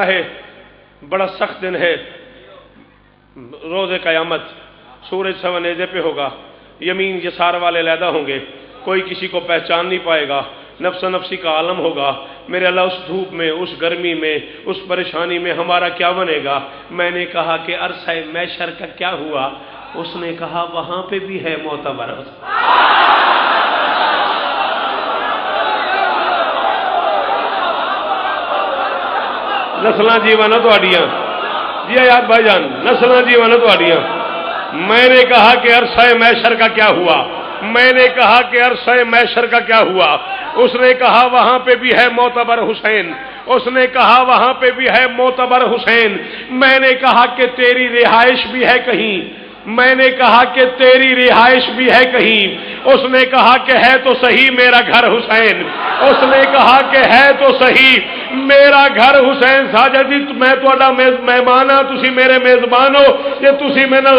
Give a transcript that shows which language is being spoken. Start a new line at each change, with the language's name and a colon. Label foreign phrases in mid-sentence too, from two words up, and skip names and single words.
Urdu: ہے بڑا سخت دن ہے روز قیامت سورج سونیزے پہ ہوگا یمین یسار والے علیحدہ ہوں گے کوئی کسی کو پہچان نہیں پائے گا نفس نفسی کا عالم ہوگا میرے اللہ اس دھوپ میں اس گرمی میں اس پریشانی میں ہمارا کیا بنے گا میں نے کہا کہ عرصہ محشر کا کیا ہوا اس نے کہا وہاں پہ بھی ہے معتبر
Punjabi: نسلاں جیوانا تہاڈیاں جی یاد بھائی جان نسلاں جیوانا تہاڈیاں
Urdu: میں نے کہا کہ عرصہ محشر کا کیا ہوا میں نے کہا کہ عرصہ محشر کا کیا ہوا اس نے کہا وہاں پہ بھی ہے معتبر حسین اس نے کہا وہاں پہ بھی ہے معتبر حسین میں نے کہا کہ تیری رہائش بھی ہے کہیں میں نے کہا کہ تیری رہائش بھی ہے کہیں اس نے کہا کہ ہے تو صحیح میرا گھر حسین اس نے کہا کہ ہے تو صحیح میرا گھر حسین ساجد جی
Punjabi: میں تہاڈا مہمان ہاں تسی میرے میزبان ہو جے تسی میرے نال